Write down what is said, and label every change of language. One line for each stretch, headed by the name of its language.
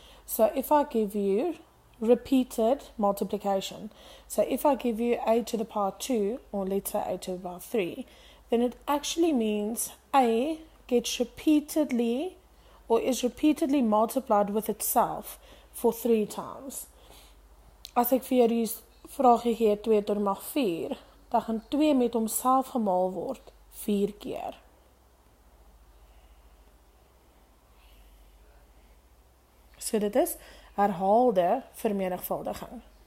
English: So if I give you repeated multiplication, so if I give you a to the power 2, or let's say a to the power 3, then it actually means a gets repeatedly or is repeatedly multiplied with itself for 3 times.
Afrikaans: As ek vir jou die vragie gee 2 tot die mag 4, dan gaan 2 met homself gemaal word 4 keer. So dit is herhaalde vermenigvuldiging.